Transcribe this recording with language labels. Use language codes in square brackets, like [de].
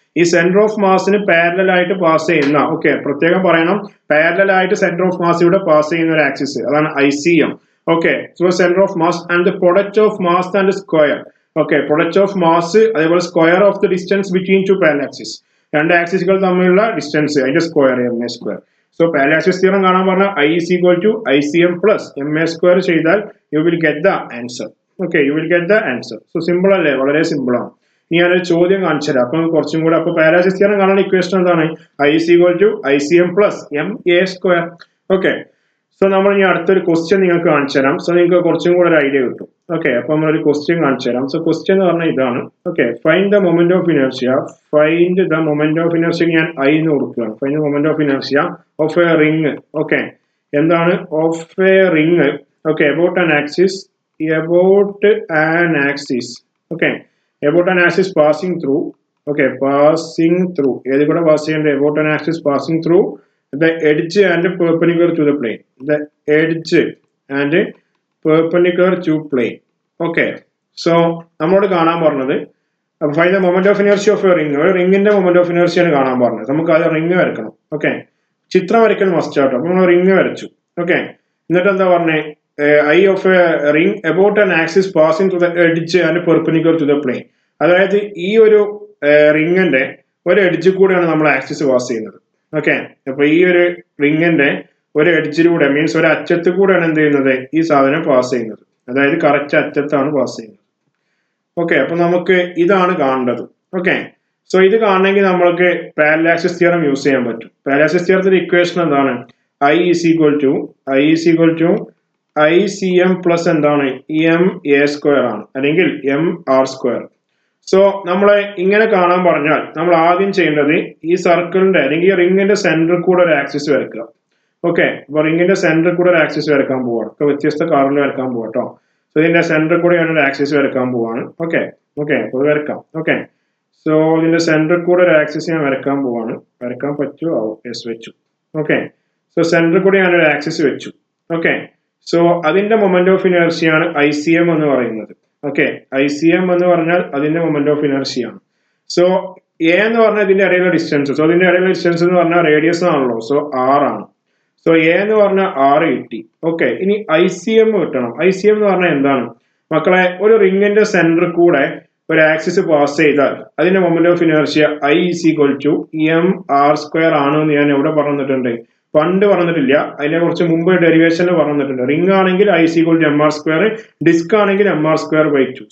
[ml] ഈ centre of മാസിന് parallel ആയിട്ട് pass ചെയ്യുന്ന, പ്രത്യേകം പറയണം, പാരലൽ ആയിട്ട് സെന്റർ ഓഫ് മാസിലൂടെ പാസ് ചെയ്യുന്ന ഒരു ആക്സിസ്, അതാണ് ICM. [en] Okay so centre of mass and the product of mass and square. Okay product of mass അതേപോലെ square of the distance between two parallel axis. [ml] രണ്ട് ആക്സിസുകൾ തമ്മിലുള്ള ഡിസ്റ്റൻസ് അതിന്റെ square M A square. So parallel axis theorem കാണാൻ പറഞ്ഞാൽ I is equal to ICM plus MA square ചെയ്താൽ [en] you will get the answer. Okay, you will get the answer. [ml] So simple അല്ലേ, വളരെ simple ആണ്. ഇനി ഞാനൊരു ചോദ്യം കാണിച്ചു തരാം. അപ്പം കുറച്ചും കൂടെ അപ്പൊ പാരലൽ ആക്സിസ് തിയറം കാണാൻ ഇക്വേഷൻ എന്താണ്? [en] I is equal to ICM plus MA square. [ml] Okay so നമ്മൾ ഇനി അടുത്തൊരു ക്വസ്റ്റ്യൻ നിങ്ങൾക്ക് കാണിച്ചു തരാം. സോ നിങ്ങൾക്ക് കുറച്ചും കൂടെ ഒരു ഐഡിയ കിട്ടും. ഓക്കെ അപ്പൊ നമ്മളൊരു ക്വസ്റ്റ്യൻ കാണിച്ചു തരാം. സോ ക്വസ്റ്റ്യൻ എന്ന് പറഞ്ഞാൽ ഇതാണ്. Okay [en] Find the moment of inertia. Find the moment of inertia [ml] ഞാൻ I എന്ന് കൊടുക്കുകയാണ്. [en] Find the moment of inertia of a ring. Okay [ml] എന്താണ് [en] Of a ring? Okay about an axis. About an axis. Okay about an axis passing through. [ml] Okay passing through ഏത് കൂടെ pass ചെയ്യേണ്ടത്? [en] About an axis passing through the edge and perpendicular to the plane. The edge and perpendicular to plane. Okay. So [ml] നമ്മളോട് കാണാൻ പറഞ്ഞത് [en] find the moment of inertia of a ring. [ml] ഒരു റിംഗിന്റെ moment of inertia ആണ് കാണാൻ പറഞ്ഞത്. നമുക്ക് അത് ring വരക്കണം. Okay ചിത്രം വരയ്ക്കൽ മസ്റ്റ് ആട്ടോ. അപ്പൊ നമ്മൾ റിംഗ് വരച്ചു. ഓക്കെ എന്നിട്ട് എന്താ പറഞ്ഞേ? [en] I of a ring about an axis passing to the edge and perpendicular to the plane. [ml] അതായത് ഈ ഒരു റിംഗിന്റെ ഒരു എഡ്ജ് കൂടെയാണ് നമ്മൾ ആക്സിസ് പാസ് ചെയ്യുന്നത്. ഓക്കെ അപ്പൊ ഈ ഒരു റിംഗിന്റെ ഒരു എഡ്ജിലൂടെ മീൻസ് ഒരു അറ്റത്ത് കൂടെയാണ് എന്ത് ചെയ്യുന്നത്? ഈ സാധനം പാസ് ചെയ്യുന്നത്. അതായത് കറക്റ്റ് അറ്റത്താണ് പാസ് ചെയ്യുന്നത്. ഓക്കെ അപ്പൊ നമുക്ക് ഇതാണ് കാണേണ്ടത്. ഓക്കെ സോ ഇത് കാണണമെങ്കിൽ നമ്മൾക്ക് പാരലൽ ആക്സിസ് തിയറം യൂസ് ചെയ്യാൻ പറ്റും. പാരലൽ ആക്സിസ് തിയറത്തിന്റെ ഇക്വേഷൻ എന്താണ്? [en] I is equal to ICM plus [ml] എന്താണ്? MA square ആണ് അല്ലെങ്കിൽ MR square. സോ നമ്മളെ ഇങ്ങനെ കാണാൻ പറഞ്ഞാൽ നമ്മൾ ആദ്യം ചെയ്യേണ്ടത് ഈ സർക്കിളിന്റെ അല്ലെങ്കിൽ ഈ റിംഗിന്റെ സെന്ററിൽ കൂടെ ഒരു ആക്സിസ് വരയ്ക്കുക. ഓക്കെ അപ്പൊ റിംഗിന്റെ സെന്ററിൽ കൂടെ ഒരു ആക്സിസ് വരയ്ക്കാൻ പോവാണ്. ഇപ്പൊ വ്യത്യസ്ത കളറിൽ വരയ്ക്കാൻ പോവാ കേട്ടോ. സോ ഇതിന്റെ സെന്ററിൽ കൂടെ ഞാൻ ഒരു ആക്സിസ് വരയ്ക്കാൻ പോവാണ്. ഓക്കെ അപ്പൊ വരയ്ക്കാം. ഓക്കെ സോ ഇതിന്റെ സെന്ററിൽ കൂടെ ഒരു ആക്സിസ് ഞാൻ വരയ്ക്കാൻ പോവാണ്. വരയ്ക്കാൻ പറ്റുമോ? യെസ് വെച്ചു. ഓക്കെ സോ സെന്ററിൽ കൂടെ ഞാനൊരു ആക്സിസ് വെച്ചു. ഓക്കെ സോ അതിന്റെ മൊമെന്റ് ഓഫ് ഇനർഷ്യ ആണ് ICM എന്ന് പറയുന്നത്. ഓക്കെ ICM എന്ന് പറഞ്ഞാൽ അതിന്റെ മൊമെന്റ് ഓഫ് ഇനർഷ്യ ആണ്. സോ എ എന്ന് പറഞ്ഞാൽ ഇതിന്റെ ഇടയിലുള്ള ഡിസ്റ്റൻസ്. സോ ഇതിന്റെ ഇടയിലുള്ള ഡിസ്റ്റൻസ് എന്ന് പറഞ്ഞാൽ റേഡിയസ് ആണല്ലോ. സോ R ആണ്. സോ എ എന്ന് പറഞ്ഞാൽ R കിട്ടി. ഓക്കെ ഇനി ICM കിട്ടണം. ICM എന്ന് പറഞ്ഞാൽ എന്താണ് മക്കളെ? ഒരു റിംഗിന്റെ സെന്ററിൽ കൂടെ ഒരു ആക്സിസ് പാസ് ചെയ്താൽ അതിന്റെ moment of inertia I is equal to MR square ആണെന്ന് ഞാൻ എവിടെ പറഞ്ഞിട്ടുണ്ട്? പണ്ട് പറഞ്ഞിട്ടില്ല, അതിനെ കുറിച്ച് മുമ്പ് ഡെറിവേഷന് പറഞ്ഞിട്ടുണ്ട്. റിംഗ് ആണെങ്കിൽ I is equal to MR square, disk ആണെങ്കിൽ MR square by 2.